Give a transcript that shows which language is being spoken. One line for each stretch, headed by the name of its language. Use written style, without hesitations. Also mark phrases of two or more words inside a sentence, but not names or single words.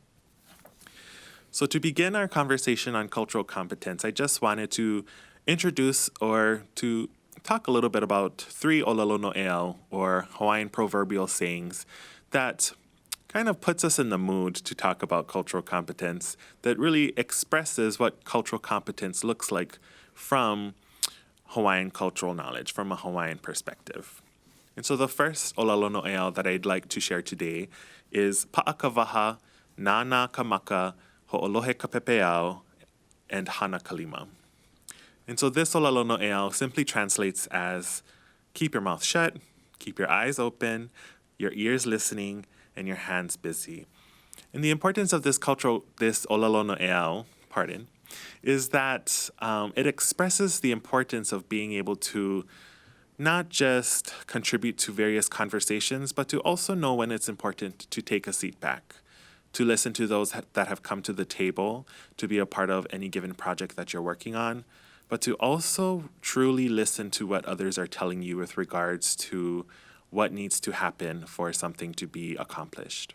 English: So to begin our conversation on cultural competence, I just wanted to introduce or to talk a little bit about three
Hawaiian: olelo no'eau,
English: or Hawaiian proverbial sayings, that kind of puts us in the mood to talk about cultural competence, that really expresses what cultural competence looks like from Hawaiian cultural knowledge, from a Hawaiian perspective. And so the first
Hawaiian: olelo no'eau
English: that I'd like to share today is
Hawaiian: pa'akavaha, nana kamaka, ho'olohe ka pepeau, and hana kalima.
English: And so this
Hawaiian: olelo no'eau
English: simply translates as keep your mouth shut, keep your eyes open, your ears listening, and your hands busy. And the importance of this
Hawaiian: olelo no'eau,
English: is that it expresses the importance of being able to not just contribute to various conversations, but to also know when it's important to take a seat back, to listen to those that have come to the table, to be a part of any given project that you're working on, but to also truly listen to what others are telling you with regards to what needs to happen for something to be accomplished.